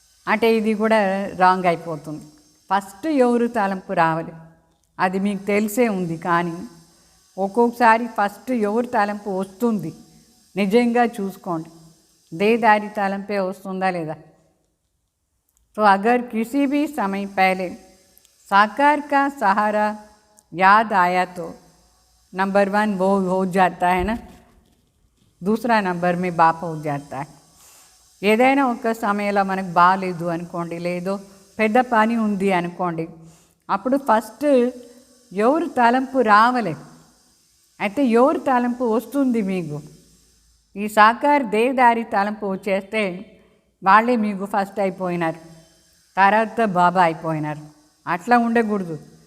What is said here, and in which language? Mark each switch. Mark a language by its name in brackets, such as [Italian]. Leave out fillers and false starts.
[Telugu] అంటే ఇది కూడా రాంగ్ అయిపోతుంది. ఫస్ట్ ఎవరు తలంపు రావాలి అది మీకు తెలిసే ఉంది. కానీ ఒక్కొక్కసారి ఫస్ట్ ఎవరు తలంపు వస్తుంది నిజంగా చూసుకోండి, దేహదారి తలంపే వస్తుందా లేదా. [Hindi] तो अगर किसी भी समय पहले साकार का सहारा याद आया तो नंबर 1 वो हो जाता है ना, दूसरा नंबर में बाप हो जाता है. [Telugu] ఏదైనా ఒక సమయంలో మనకు బాగాలేదు అనుకోండి, లేదో పెద్ద పని ఉంది అనుకోండి, అప్పుడు ఫస్ట్ ఎవరు తలంపు రావలే. అయితే ఎవరు తలంపు వస్తుంది మీకు, ఈ సాకార్ దేహదారి తలంపు వచ్చేస్తే వాళ్ళే మీకు ఫస్ట్ అయిపోయినారు, తర్వాత బాబా అయిపోయినారు. అట్లా ఉండకూడదు.